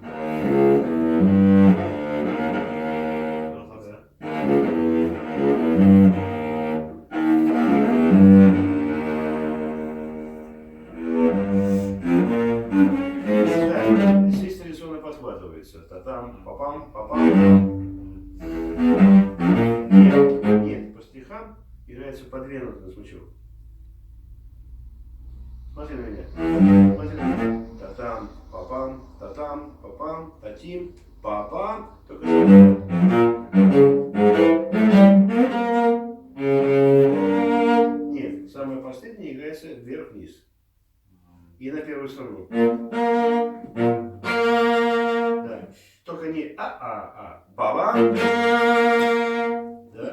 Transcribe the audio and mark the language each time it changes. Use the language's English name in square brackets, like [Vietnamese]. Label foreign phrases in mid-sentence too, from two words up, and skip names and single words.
[Russian] Ротация. Да, здесь традиционно подхватывается. Та-там, папам, папам. Нет, нет, по стихам играется по две ноты на смычок. Смотри на меня. Смотри на меня. Та-там, папам, татим, папам. Только нет, самое последнее играется вверх-вниз. И на первую струну. Да. Только не а. Баба. Да?